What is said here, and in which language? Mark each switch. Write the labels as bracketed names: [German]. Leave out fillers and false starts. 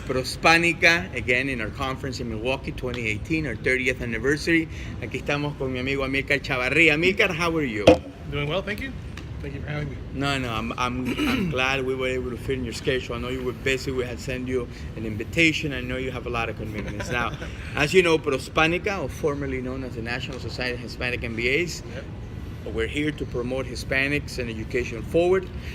[English] Prospánica, again in our conference in Milwaukee 2018, our 30th anniversary. [Spanish] Aquí estamos con mi amigo Amilcar Chavarría. [English] Amilcar, how are you? Doing well, thank you. Thank you for having me. No, I'm glad we were able to fit in your schedule. I know you were busy. We had sent you an invitation. I know you have a lot of commitments. Now, as you know, Prospánica, or formerly known as the National Society of Hispanic MBAs, we're here to promote Hispanics and education forward.